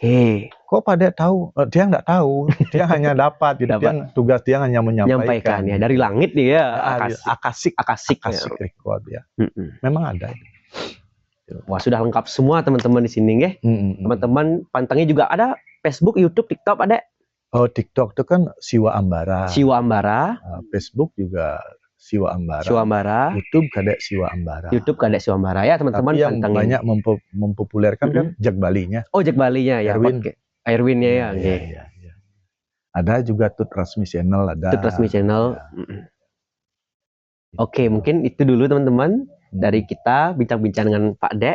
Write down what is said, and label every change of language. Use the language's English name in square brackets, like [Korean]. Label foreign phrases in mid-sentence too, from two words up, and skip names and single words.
[Indonesian] Kok Pak Dek tahu? Dia nggak tahu. Dia hanya dapat. Gitu. Tugas dia hanya menyampaikan. Ya. Dari langit dia. [English] Akasik record [Indonesian] ya. Memang ada. Wah, sudah lengkap semua teman-teman di sini ya. Teman-teman pantengin juga ada Facebook, YouTube, TikTok ada. Oh, TikTok itu kan Siwa Ambara. Siwa Ambara. Facebook juga Siwa Ambara. Siwa Ambara. YouTube kadek Siwa Ambara. YouTube kadek Siwa Ambara ya teman-teman. Tapi yang banyak mempopulerkan kan Jak Balinya. Oh, Jak Balinya ya. Airwin-nya ya. Iya. Ada juga Tut Rasmi Channel ada. Tut Rasmi Channel. Ya. Oke, mungkin itu dulu teman-teman dari kita bincang-bincang dengan Pak Dek.